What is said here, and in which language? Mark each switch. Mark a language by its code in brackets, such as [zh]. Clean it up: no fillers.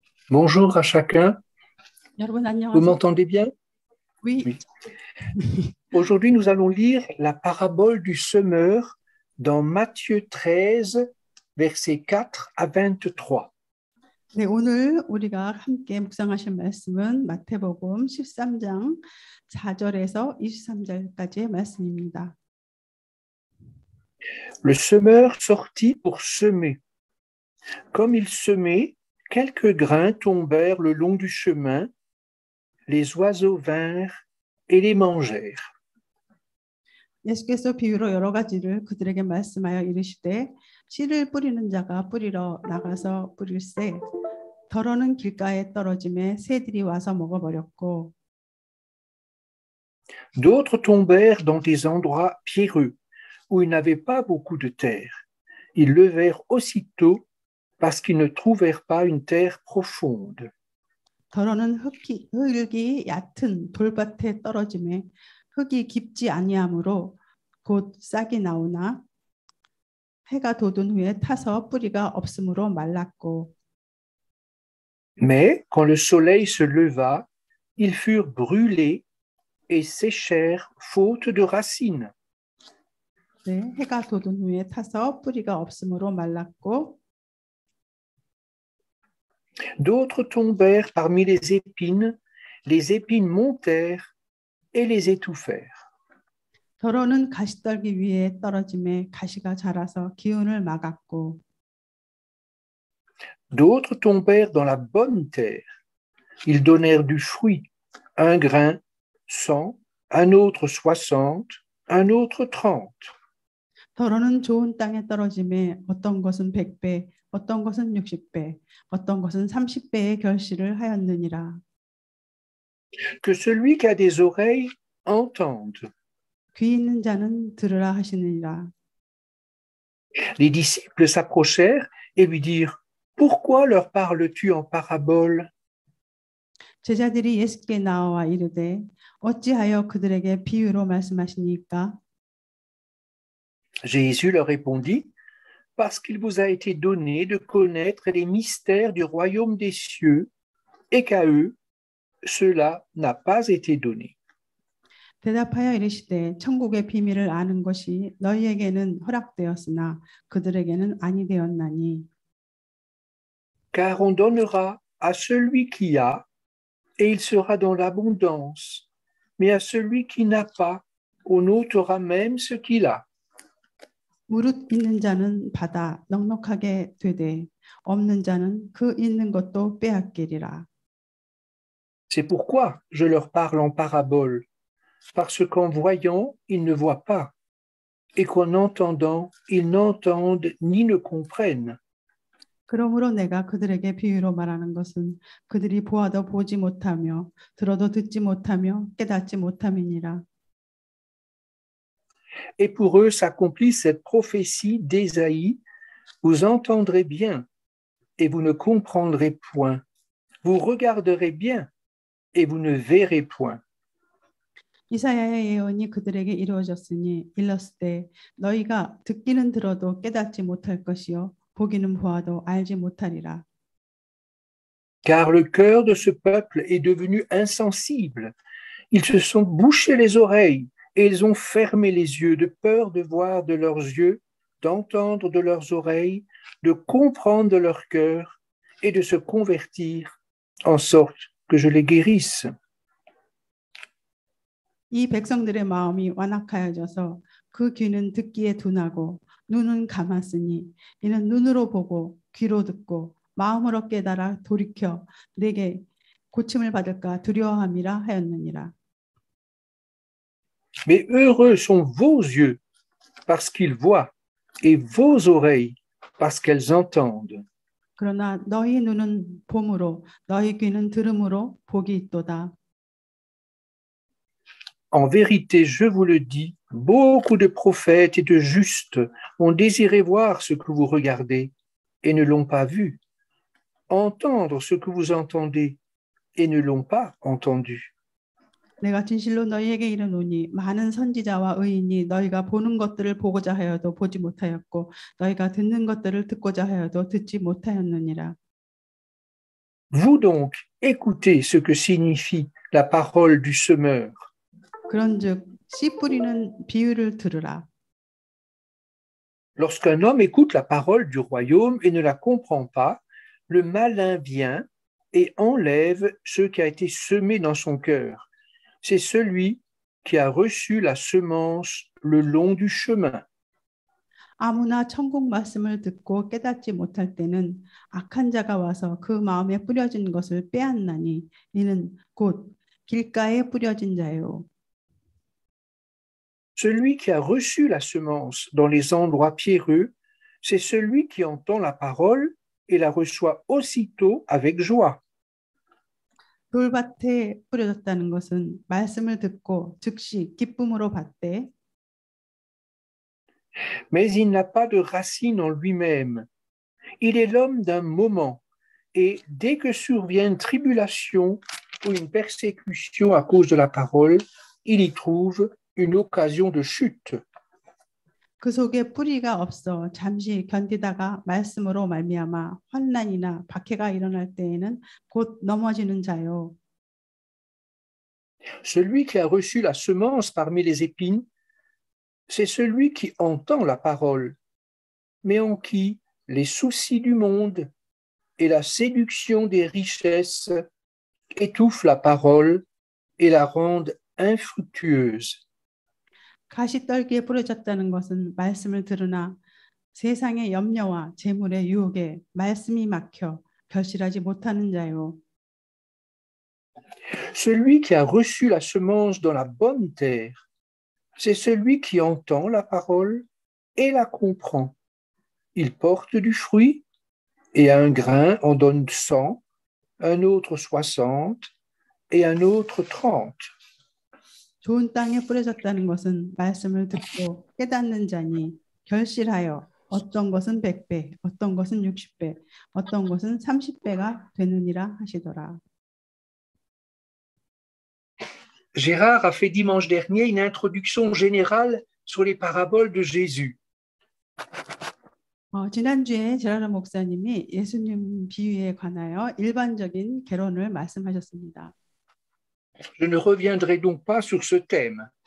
[fr] Bonjour à chacun. [ko] 여러분 [fr] Vous [ko] 안녕하세요. [fr] m'entendez bien? Oui. Oui. Aujourd'hui, nous allons lire la parabole du semeur dans Matthieu 13, versets 4 à 23. [ko] 네, 오늘 우리가 함께 묵상하실 말씀은 마태복음 13장 4절에서 23절까지의 말씀입니다. [fr] Le semeur sortit pour semer. Comme il semait, quelques grains tombèrent le long du chemin. Les oiseaux vinrent et les mangèrent. [ko] 예수께서 비유로 여러 가지를 그들에게 말씀하여 이르시되 씨를 뿌리는 자가 뿌리러 나가서 뿌릴새 더러는 길가에 떨어짐에 새들이 와서 먹어버렸고 [fr] D'autres tombèrent dans des endroits pierreux où il n'avait pas beaucoup de terre. Ils levèrent aussitôt parce qu'ils ne trouvèrent pas une terre profonde. [ko] 더러는 흙이 얕은 돌밭에 떨어짐에 흙이 깊지 아니하므로 곧 싹이 나오나 해가 돋은 후에 타서 뿌리가 없으므로 말랐고 [fr] Mais quand le soleil se leva, ils furent brûlés et séchèrent faute de racines. [ko] 네, 해가 돋은 후에 타서 뿌리가 없으므로 말랐고 [fr] D'autres tombèrent parmi les épines montèrent et les étouffèrent. [ko] 더러는 가시떨기 위에 떨어짐에 가시가 자라서 기운을 막았고 [fr] D'autres tombèrent dans la bonne terre. Ils donnèrent du fruit, un grain 100, un autre 60, un autre 30. [ko] 더러는 좋은 땅에 떨어짐에 어떤 것은 100배, 어떤 것은 60배, 어떤 것은 30배의 결실을 하였느니라. [fr] Que celui qui a des oreilles entende. [ko] 귀 있는 자는 들으라 하시느니라. [fr] Les disciples s'approchèrent et lui dirent « Pourquoi leur parles-tu en parabole » [ko] 제자들이 예수께 나와 이르되 어찌하여 그들에게 비유로 말씀하시니까? [fr] Jésus leur répondit « Parce qu'il vous a été donné de connaître les mystères du royaume des cieux et qu'à eux, cela n'a pas été donné. » [ko] 대답하여 이르시되 천국의 비밀을 아는 것이 너희에게는 허락되었으나 그들에게는 아니 되었나니. [fr] Car on donnera à celui qui a, et il sera dans l'abondance, mais à celui qui n'a pas, on ôtera même ce qu'il a. [ko] 무릇 있는 자는 받아 넉넉하게 되되 없는 자는 그 있는 것도 빼앗기리라. [fr] C'est pourquoi je leur parle en parabole, parce qu'en voyant, ils ne voient pas, et qu'en entendant, ils n'entendent ni ne comprennent. [ko] 그러므로 내가 그들에게 비유로 말하는 것은 그들이 보아도 보지 못하며 들어도 듣지 못하며 깨닫지 못함이니라. [fr] Et pour eux s'accomplit cette prophétie d'Ésaïe, vous entendrez bien, et vous ne comprendrez point. Vous regarderez bien et vous ne verrez point. [ko] 이사야의 예언이 그들에게 이루어졌으니 일렀을 때 너희가 듣기는 들어도 깨닫지 못할 것이요 보기는 보아도 알지 못하리라. [fr] Car le cœur de ce peuple est devenu insensible. Ils se sont bouchés les oreilles et ils ont fermé les yeux de peur de voir de leurs yeux, d'entendre de leurs oreilles, de comprendre de leur cœur et de se convertir en sorte que je les guérisse. [ko] 이 백성들의 마음이 완악하여져서 그 귀는 듣기에 둔하고 눈은 감았으니 이는 눈으로 보고 귀로 듣고 마음으로 깨달아 돌이켜 내게 고침을 받을까 두려워함이라 하였느니라. [fr] Mais heureux sont vos yeux parce qu'ils voient et vos oreilles parce qu'elles entendent. [ko] 그러나 너희 눈은 봄으로 너희 귀는 들음으로 복이 있도다. [fr] En vérité, je vous le dis, beaucoup de prophètes et de justes ont désiré voir ce que vous regardez et ne l'ont pas vu, entendre ce que vous entendez et ne l'ont pas entendu. [ko] 내가 진실로 너희에게 이르노니 많은 선지자와 의인이 너희가 보는 것들을 보고자 하여도 보지 못하였고 너희가 듣는 것들을 듣고자 하여도 듣지 못하였느니라. [fr] Vous donc, écoutez ce que signifie la parole du semeur. [ko] 그런즉 씨 뿌리는 비유를 들으라. [fr] Lorsqu'un homme écoute la parole du royaume et ne la comprend pas, le malin vient et enlève ce qui a été semé dans son cœur. C'est celui qui a reçu la semence le long du chemin. [ko] 아무나 천국 말씀을 듣고 깨닫지 못할 때는 악한 자가 와서 그 마음에 뿌려진 것을 빼앗나니 이는 곧 길가에 뿌려진 자요. [fr] Celui qui a reçu la semence dans les endroits pierreux, c'est celui qui entend la parole et la reçoit aussitôt avec joie. [ko] 돌밭에 뿌려졌다는 것은 말씀을 듣고 즉시 기쁨으로 받되 [fr] Mais il n'a pas de racine en lui-même. Il est l'homme d'un moment, et dès que survient une tribulation ou une persécution à cause de la parole, il y trouve une occasion de chute. [ko] 그 속에 뿌리가 없어 잠시 견디다가 말씀으로 말미암아 환난이나 박해가 일어날 때에는 곧 넘어지는 자요. [fr] Celui qui a reçu la semence parmi les épines, c'est celui qui entend la parole, mais en qui les soucis du monde et la séduction des richesses étouffent la parole et la rendent infructueuse. [ko] 가시떨기에 뿌려졌다는 것은 말씀을 들으나 세상의 염려와 재물의 유혹에 말씀이 막혀 결실하지 못하는 자요. [fr] Celui qui a reçu la semence dans la bonne terre, c'est celui qui entend la parole et la comprend. Il porte du fruit et un grain en donne 100, un autre 60 et un autre 30. [ko] 좋은 땅에 뿌려졌다는 것은 말씀을 듣고 깨닫는 자니 결실하여 어떤 것은 100배, 어떤 것은 60배, 어떤 것은 30배가 되느니라 하시더라. [fr] Gérard a fait dimanche dernier une introduction générale sur les paraboles de Jésus. [ko] 지난주에 제라르 목사님이 예수님 비유에 관하여 일반적인 개론을 말씀하셨습니다. [fr] Je ne reviendrai donc pas sur ce thème.